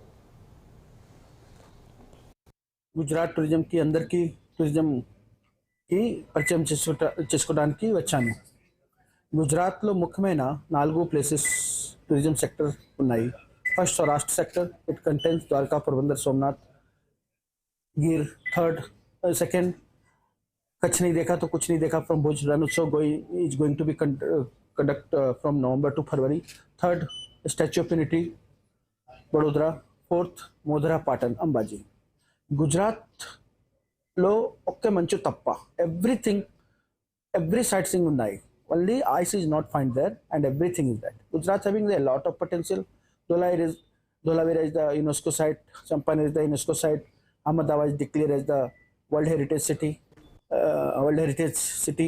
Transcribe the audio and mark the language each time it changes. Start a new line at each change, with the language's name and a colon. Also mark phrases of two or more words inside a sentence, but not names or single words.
Telugu: గుజరాత్ టూరిజంకి అందరికీ టూరిజంకి పరిచయం చేసుకోవడానికి వచ్చాను. గుజరాత్లో ముఖ్యమైన 4
English: places tourism sector
Telugu: ఉన్నాయి.
English: First Saurashtra sector, it contains Dwarka, Porbandar, Somnath, గిర్. सेकंड
Hindi: कच्छ नहीं देखा तो कुछ नहीं देखा
English: फ्रॉम भुज रणोत्सव is going to be conduct from November to February. Third Statue of Unity Vadodara. फोर्थ मोधरा पाटन अंबाजी.
Telugu: గుజరాత్లో ఒక్క మంచు తప్ప
English: every sightseeing
Telugu: ఉన్నాయి.
English: Only ice is not found there and everything is that. Gujarat having a lot of potential. Dholavira is the UNESCO site. Champaran is the UNESCO site. Ahmedabad is declared as the World Heritage City.